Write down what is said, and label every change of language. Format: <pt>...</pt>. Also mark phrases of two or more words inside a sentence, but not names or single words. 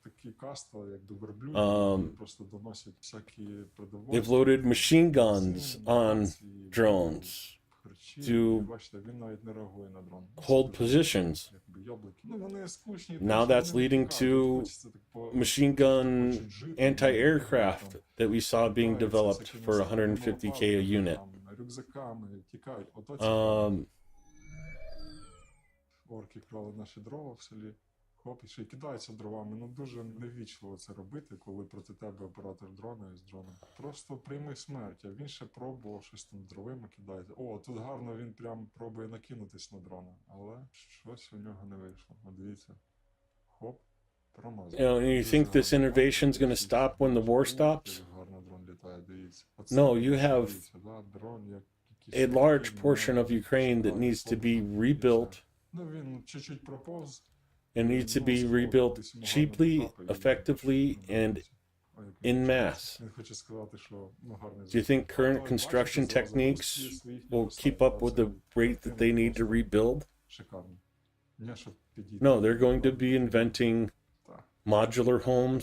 <en>They've loaded machine guns on drones to hold positions. Now that's leading to machine gun anti-aircraft that we saw being developed for $150K a unit.</en> <uk>Орки крали наші дрова в селі. Хоп, і ще й кидаються дровами. Ну дуже невічливо це робити, коли проти тебе оператор дрона із дроном. Просто прийми смерть, а він ще пробував щось там дровами кидається. О, тут гарно він прям пробує накинутись на дрона, але щось у нього не вийшло. От дивіться. Хоп, промазав.</uk> <en>You know, and you think this innovation is going to stop when the war stops?</en> <uk>Гарно дрон літає, дивіться.</uk> <en>No, you have</en> <uk>дрон, як</uk> <en>a large portion of Ukraine that needs to be rebuilt.</en> <uk>Ну він чуть-чуть проповз.</uk> <en>It needs to be rebuilt cheaply, effectively, and in mass. Do you think current construction techniques will keep up with the rate that they need to rebuild? No, they're going to be inventing modular homes.</en>